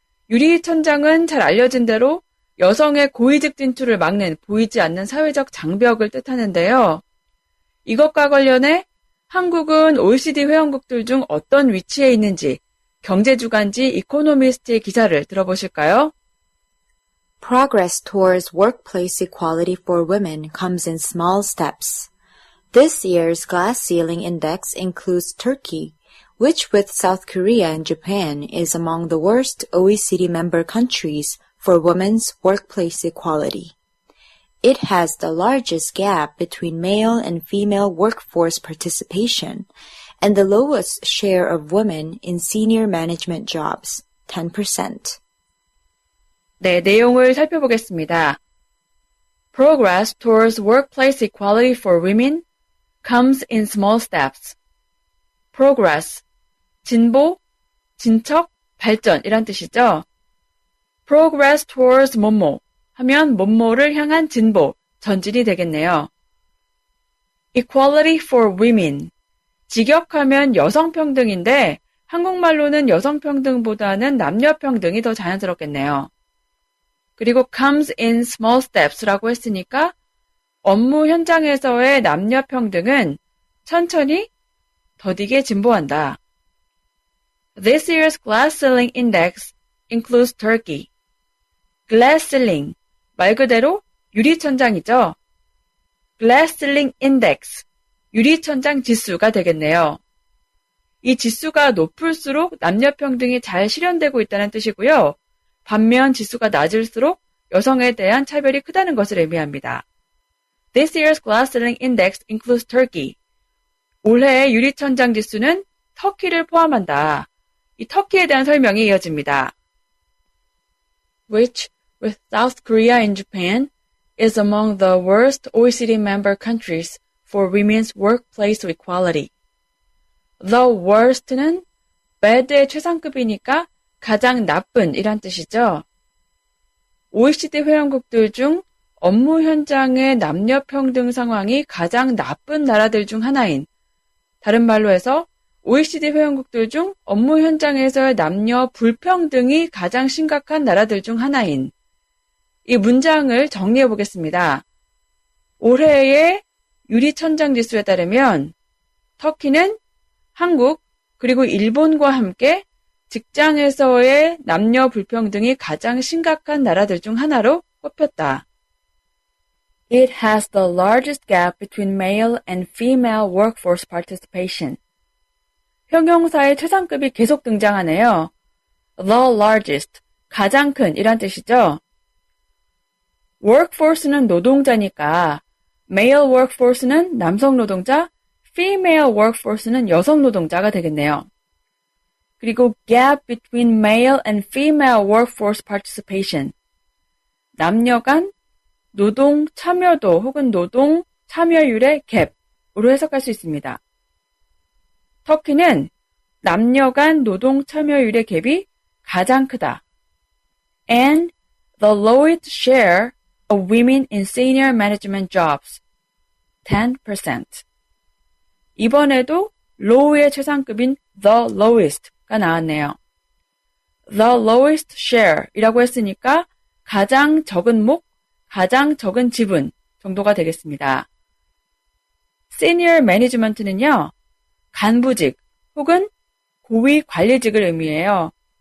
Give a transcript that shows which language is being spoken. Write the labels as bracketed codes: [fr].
[ko] 유리천장은 잘 알려진 대로 여성의 고위직 진출을 막는 보이지 않는 사회적 장벽을 뜻하는데요. 이것과 관련해 한국은 OECD 회원국들 중 어떤 위치에 있는지 경제주간지 이코노미스트의 기사를 들어보실까요? [en] Progress towards workplace equality for women comes in small steps. This year's Glass Ceiling Index includes Turkey, which with South Korea and Japan is among the worst OECD member countries for women's workplace equality. It has the largest gap between male and female workforce participation and the lowest share of women in senior management jobs, 10%. [ko] 네, 내용을 살펴보겠습니다. [en] Progress towards workplace equality for women comes in small steps. [ko] Progress, 진보, 진척, 발전이란 뜻이죠. [en] Progress towards [ko] 뭐뭐 하면 뭐뭐를 향한 진보, 전진이 되겠네요. [en] Equality for women, [ko] 직역하면 여성평등인데 한국말로는 여성평등보다는 남녀평등이 더 자연스럽겠네요. 그리고 [en] comes in small steps [ko] 라고 했으니까 업무 현장에서의 남녀평등은 천천히 더디게 진보한다. [en] This year's Glass Ceiling Index includes Turkey. [ko] Glass Ceiling, 말 그대로 유리천장이죠. Glass Ceiling Index, 유리천장 지수가 되겠네요. 이 지수가 높을수록 남녀평등이 잘 실현되고 있다는 뜻이고요. 반면 지수가 낮을수록 여성에 대한 차별이 크다는 것을 의미합니다. [en] This year's Glass Ceiling Index includes Turkey. [ko] 올해의 유리천장 지수는 터키를 포함한다. 이 터키에 대한 설명이 이어집니다. [en] Which, with South Korea and Japan, is among the worst OECD member countries for women's workplace equality. The worst [ko] 는 bad의 최상급이니까 가장 나쁜 이란 뜻이죠. OECD 회원국들 중 업무 현장의 남녀 평등 상황이 가장 나쁜 나라들 중 하나인, 다른 말로 해서 OECD 회원국들 중 업무 현장에서의 남녀 불평등이 가장 심각한 나라들 중 하나인 이 문장을 정리해 보겠습니다. 올해의 유리천장 지수에 따르면 터키는 한국 그리고 일본과 함께 직장에서의 남녀 불평등이 가장 심각한 나라들 중 하나로 꼽혔다. [en] It has the largest gap between male and female workforce participation. [ko] 형용사의 최상급이 계속 등장하네요. [en] The largest, [ko] 가장 큰 이란 뜻이죠. workforce는 노동자니까 male workforce는 남성 노동자, female workforce는 여성 노동자가 되겠네요. 그리고 [en] gap between male and female workforce participation. [ko] 남녀 간 노동 참여도 혹은 노동 참여율의 갭으로 해석할 수 있습니다. 터키는 남녀 간 노동 참여율의 갭이 가장 크다. [en] And the lowest share of women in senior management jobs, 10%. [ko] 이번에도 low의 최상급인 [en] the lowest [ko] 가 나왔네요. [en] The lowest share [ko] 이라고 했으니까 가장 적은 목, 가장 적은 지분 정도가 되겠습니다. senior management는요, 간부직 혹은 고위 관리직을 의미해요.